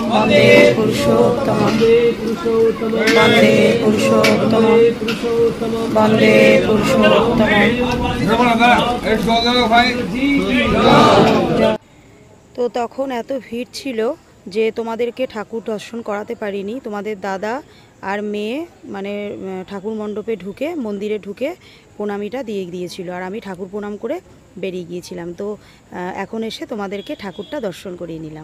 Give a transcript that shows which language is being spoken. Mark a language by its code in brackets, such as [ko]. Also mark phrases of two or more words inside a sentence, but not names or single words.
[sa] वंदे पुरुषोत्तमं वंदे पुरुषोत्तमं वंदे पुरुषोत्तमं वंदे पुरुषोत्तमं। [bn] তো তখন এত ভিড় ছিল যে তোমাদেরকে ঠাকুর দর্শন করাতে পারিনি। তোমাদের দাদা আর মেয়ে মানে ঠাকুর মণ্ডপে ঢুকে মন্দিরে ঢুকে প্রণামীটা দিয়ে দিয়েছিল, আর আমি ঠাকুর প্রণাম করে বেরিয়ে গিয়েছিলাম। তো এখন এসে তোমাদেরকে ঠাকুরটা দর্শন করিয়ে নিলাম।